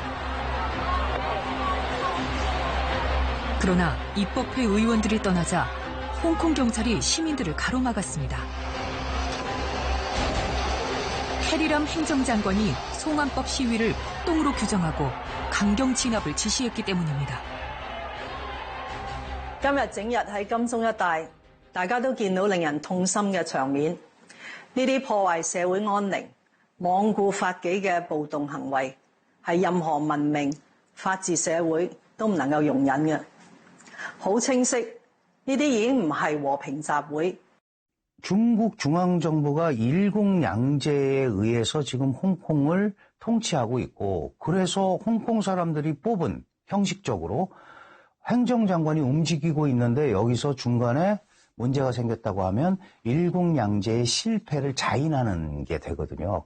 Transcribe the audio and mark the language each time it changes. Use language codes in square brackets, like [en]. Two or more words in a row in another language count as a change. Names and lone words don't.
[ko] 그러나 입법회 의원들이 떠나자 홍콩 경찰이 시민들을 가로막았습니다. 캐리람 행정장관이 송환법 시위를 폭동으로 규정하고 강경 진압을 지시했기 때문입니다. [yue] 今日整日喺金鐘一帶，大家都見到令人痛心嘅場面。呢啲破壞社會安寧、罔顧法紀嘅暴動行為，係任何文明法治社會都唔能夠容忍嘅。好清晰，呢啲已經唔係和平集會。 [ko] 중국 중앙정부가 일국양제에 의해서 지금 홍콩을 통치하고 있고 그래서 홍콩 사람들이 뽑은 형식적으로 행정장관이 움직이고 있는데 여기서 중간에 문제가 생겼다고 하면 일국양제의 실패를 자인하는 게 되거든요.